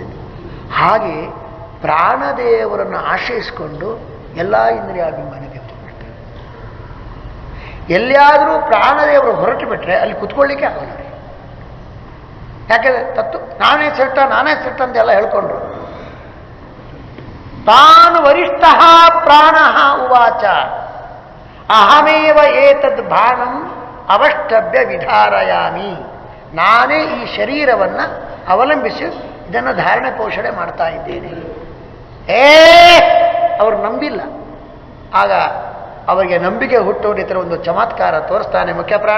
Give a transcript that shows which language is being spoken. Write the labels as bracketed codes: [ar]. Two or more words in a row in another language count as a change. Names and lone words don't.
[kn] ಹಾಗೆ ಪ್ರಾಣದೇವರನ್ನು ಆಶ್ರಯಿಸಿಕೊಂಡು ಎಲ್ಲ ಇಂದ್ರಿಯಾಭಿಮಾನಿ ದೇವತೆ ಮಾಡ್ತಾರೆ. ಎಲ್ಲಿಯಾದರೂ ಪ್ರಾಣದೇವರು ಹೊರಟು ಬಿಟ್ರೆ ಅಲ್ಲಿ ಕುತ್ಕೊಳ್ಳಿಕ್ಕೆ ಆಗೋಲ್ಲ. ಯಾಕೆಂದ್ರೆ ನಾನೇ ಶ್ರೇಷ್ಠ ಅಂತೆಲ್ಲ ಹೇಳ್ಕೊಂಡ್ರು. [sa] ತಾನು ವರಿಷ್ಠ ಪ್ರಾಣ ಉವಾಚ ಅಹಮೇವ ಏತದ್ ಭಾಣಂ ಅವಷ್ಟಭ್ಯ ವಿಧಾರಯಾಮಿ. [kn] ನಾನೇ ಈ ಶರೀರವನ್ನು ಅವಲಂಬಿಸಿ ಇದನ್ನು ಧಾರಣೆ ಪೋಷಣೆ ಮಾಡ್ತಾ ಇದ್ದೇನೆ. ಅವರು ನಂಬಿಲ್ಲ. ಆಗ ಅವರಿಗೆ ನಂಬಿಕೆ ಹುಟ್ಟುವಂತೆ ಒಂದು ಚಮತ್ಕಾರ ತೋರಿಸ್ತಾನೆ ಮುಖ್ಯ ಪ್ರಾಣ.